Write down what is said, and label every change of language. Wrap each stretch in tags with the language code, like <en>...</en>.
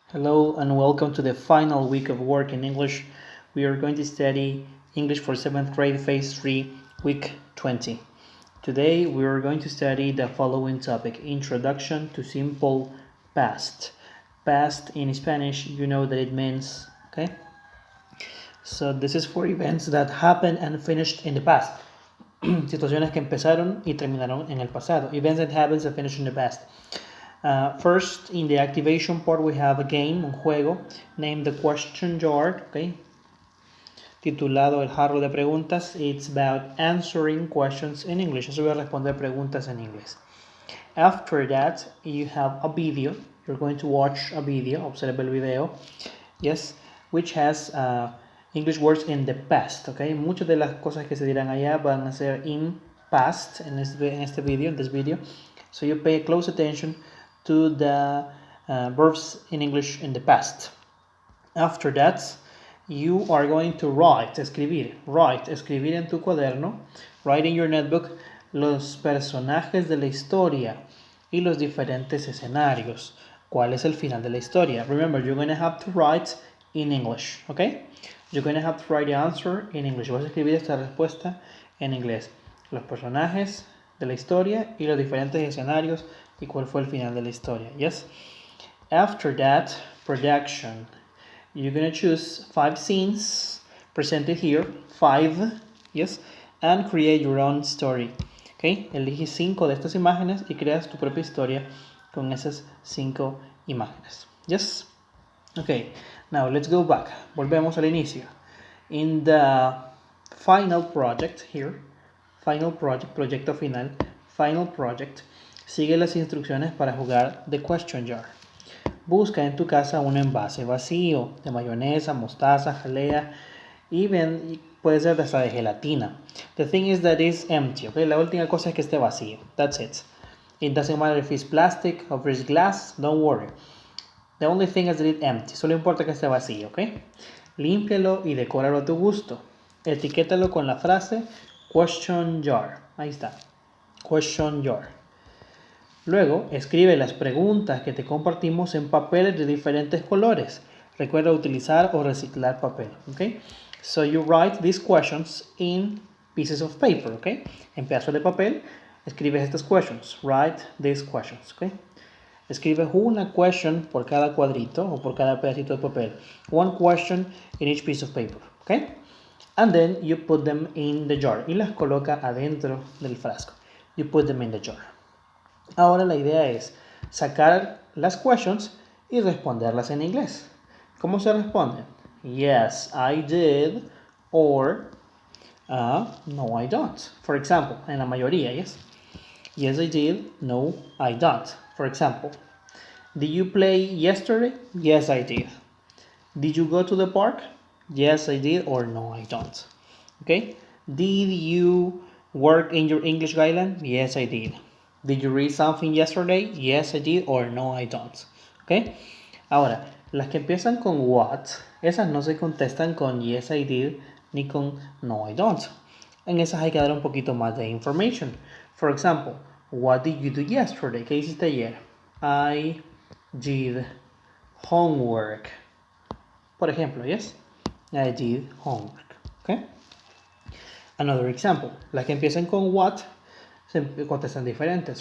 <en>Hello and welcome to the final week of work in English. We are going to study English for 7th grade Phase 3, week 20. Today we are going to study the following topic, Introduction to Simple Past. Past in Spanish, you know that it means, okay? So this is for events that happened and finished in the past.</en> <es>Situaciones que empezaron y terminaron en el pasado.</es> <en>Events that happened and finished in the past. First, in the activation part, we have a game,</en> <es>un juego,</es> <en>named the question jar, okay?</en> <es>Titulado El jarro de preguntas.</es> <en>It's about answering questions in English.</en> <es>Eso voy a responder preguntas en inglés.</es> <en>After that, you have a video. You're going to watch a video,</en> <es>observa el video,</es> <en>yes, which has English words in the past, okay?</en> <es>Muchas de las cosas que se dirán allá van a ser</es> <en>in past</en> <es>en este video,</es> <en>in this video. So you pay close attention to the verbs in English in the past. After that, you are going to write,</en> <es>escribir en tu cuaderno,</es> <en>write in your notebook,</en> <es>los personajes de la historia y los diferentes escenarios. ¿Cuál es el final de la historia?</es> <en>Remember, you're going to have to write in English, okay? You're going to have to write the answer in English.</en> <es>Vas a escribir esta respuesta en inglés. Los personajes de la historia y los diferentes escenarios y cuál fue el final de la historia.</es> <en>Yes. After that, production. You're going to choose 5 scenes presented here, 5, yes, and create your own story.</en> <es>Okay, elige 5 de estas imágenes y creas tu propia historia con esas 5 imágenes.</es> <en>Yes. Okay, now let's go back.</en> <es>Volvemos al inicio.</es> <en>In the final project here, final project,</en> <es>proyecto final,</es> <en>final project,</en> <es>sigue las instrucciones para jugar</es> <en>the question jar.</en> <es>Busca en tu casa un envase vacío de mayonesa, mostaza, jalea, even puede ser hasta de gelatina.</es> <en>The thing is that it's empty, okay?</en> <es>La última cosa es que esté vacío.</es> <en>That's it. It doesn't matter if it's plastic or if it's glass, don't worry. The only thing is that it's empty.</en> <es>Solo importa que esté vacío, ¿ok? Límpialo y decóralo a tu gusto. Etiquétalo con la frase question jar. Ahí está. Question jar. Luego, escribe las preguntas que te compartimos en papeles de diferentes colores. Recuerda utilizar o reciclar papel,</es> <en>¿ok? So you write these questions in pieces of paper, ¿ok?</en> <es>En pedazos de papel, escribes estas questions.</es> <en>Write these questions,</en> <es>¿ok? Escribe una question por cada cuadrito o por cada pedacito de papel.</es> <en>One question in each piece of paper, ¿ok? And then you put them in the jar.</en> <es>Y las coloca adentro del frasco.</es> <en>You put them in the jar.</en> <es>Ahora la idea es sacar las questions y responderlas en inglés. ¿Cómo se responden?</es> <en>Yes, I did, or no, I don't. For example,</en> <es>en la mayoría,</es> <en>yes. Yes, I did, no, I don't. For example, did you play yesterday? Yes, I did. Did you go to the park? Yes, I did, or no, I don't. Okay? Did you work in your English guideline? Yes, I did. Did you read something yesterday? Yes, I did, or no, I don't. Okay?</en> <es>Ahora, las que empiezan con what, esas no se contestan con yes, I did, ni con no, I don't. En esas hay que dar un poquito más de information.</es> <en>For example, what did you do yesterday?</en> <es>¿Qué hiciste ayer?</es> <en>I did homework.</en> <es>Por ejemplo, yes?</es> <en>I did homework. Okay? Another example.</en> <es>Las que empiezan con what se contestan diferentes.</es>